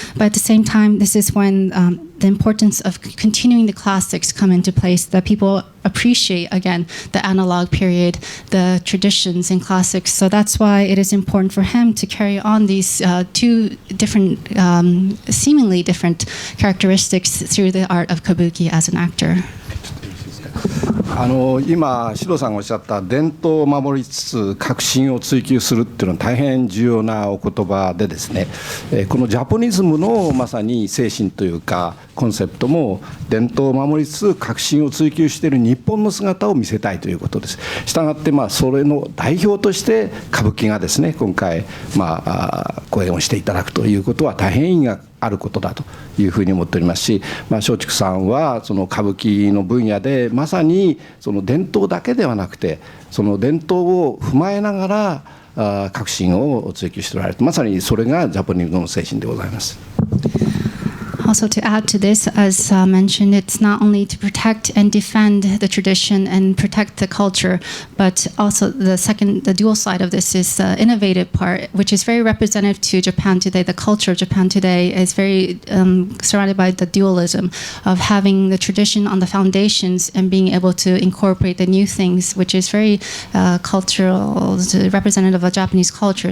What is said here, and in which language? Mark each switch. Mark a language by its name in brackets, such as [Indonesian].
[English] But at the same time, this is when the importance of continuing the classics come into place, that people appreciate again the analog period, the traditions and classics. So that's why it is important for him to carry on these two different, seemingly different characteristics through the art of kabuki as an actor. [Japanese] 今、シドさんがおっしゃった伝統を守りつつ革新を追求するっていうのは大変重要なお言葉でですね、このジャポニズムのまさに精神というかコンセプトも伝統を守りつつ革新を追求している日本の姿を見せたいということです。したがってそれの代表として歌舞伎がですね今回講演をしていただくということは大変意義があることだというふうに思っておりますし、松竹さんはその歌舞伎の分野でまさにその伝統だけではなくてその伝統を踏まえながら革新を追求しておられる、まさにそれがジャポニズムの精神でございます。 [English] Also, to add to this, as mentioned, it's not only to protect and defend the tradition and protect the culture, but also the dual side of this is the innovative part, which is very representative to Japan today. The culture of Japan today is very surrounded by the dualism of having the tradition on the foundations and being able to incorporate the new things, which is very cultural, representative of Japanese culture.